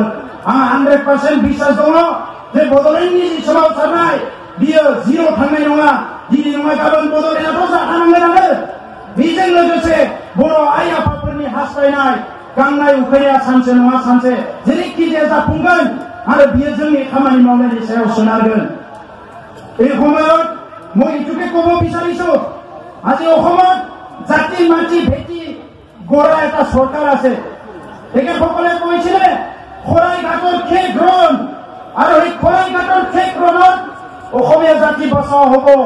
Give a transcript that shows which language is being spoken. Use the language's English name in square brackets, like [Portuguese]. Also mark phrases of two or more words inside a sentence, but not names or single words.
[Bodo] आंहा 100% बिश्वास दङ जे बड'लेण्डनि जि सोमावसारनाय बियो जिर' थांनाय नङा दिनै नङा गाबोन बड'लेण्डआथ' जाखानांगोनानो। बेजों लोगोसे बर' आइ आफाफोरनि हास्थायनाय गांनाय उखैनाया सानसे नङा सानसे जेरैखि जाया जाफुंगोन आरो बियो जोंनि खामानि मावनायनि सायाव सोनारगोन। [Assamese] এই সময়ত মই এইটোকে ক'ব বিচাৰিছো আজি অসমত জাতি মাটি ভেটি গঢ়া এটা চৰকাৰ আছে। তেখেতসকলে কৈছিলে খৰাইঘাটৰ শেষ ৰণ আৰু এই খৰাইঘাটৰ শেষ ৰণত অসমীয়া জাতি বচাও হ'ব।